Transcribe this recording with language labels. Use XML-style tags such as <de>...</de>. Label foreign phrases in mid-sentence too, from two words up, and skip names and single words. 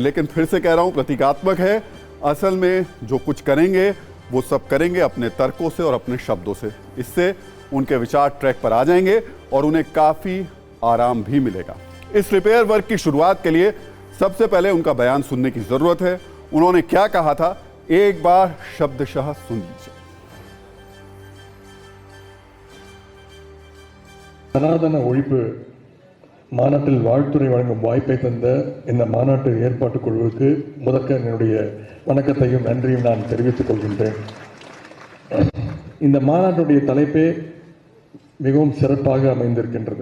<hi>लेकिन फिर से कह रहा हूं, प्रतीकात्मक है। असल में जो कुछ करेंगे वो सब करेंगे अपने तर्कों से और अपने शब्दों से। इससे उनके विचार ट्रैक पर आ जाएंगे और उन्हें काफ़ी आराम भी मिलेगा। इस</hi> <en>repair work</en> <hi>की शुरुआत के लिए सबसे पहले उनका बयान सुनने की ज़रूरत है। उन्होंने क्या कहा था, एक बार शब्दशः सुन लीजिए।</hi> <ta>சனாதன ஒழிப்பு மாநாட்டில் வாழ்த்துறை வழங்கும் வாய்ப்பை தந்த இந்த மாநாட்டு ஏற்பாட்டுக் குழுவுக்கு முதற்க என்னுடைய வணக்கத்தையும் நன்றியும் நான் தெரிவித்துக் கொள்கின்றேன். இந்த மாநாட்டுடைய தலைப்பே மிகவும் சிறப்பாக அமைந்திருக்கின்றது.</ta>